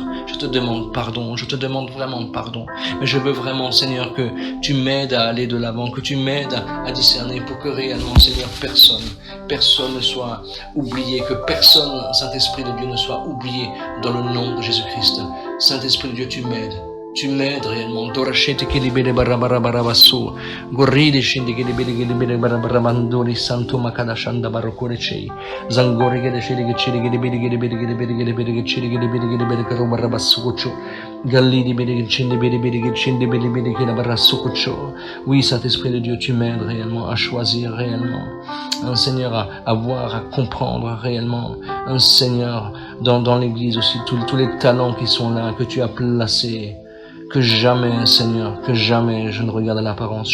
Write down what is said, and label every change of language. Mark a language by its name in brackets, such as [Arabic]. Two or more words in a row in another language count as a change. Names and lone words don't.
[French] Je te demande pardon, je te demande vraiment pardon. Mais je veux vraiment, Seigneur, que tu m'aides à aller de l'avant, que tu m'aides à discerner pour que réellement, Seigneur, personne ne soit oublié, que personne, Saint-Esprit de Dieu, ne soit oublié dans le nom de Jésus-Christ. Saint-Esprit de Dieu, tu m'aides réellement. Dorachete che libere barabarabasso, gorride scende che libere barabarabandori santo makada shanda barokore chei, zangore che decide che cede che libere che libere che libere che libere che cede che libere che libere che roba rabassuccio, galli di bere che scende bere che scende bere che la barassuccio. Oui, Saint-Esprit de Dieu, tu m'aides réellement à choisir réellement, un Seigneur à voir, à comprendre réellement, un Seigneur dans l'église aussi, tous les talents qui sont là, que tu as placés. Que jamais, Seigneur, que jamais je ne regarde à l'apparence.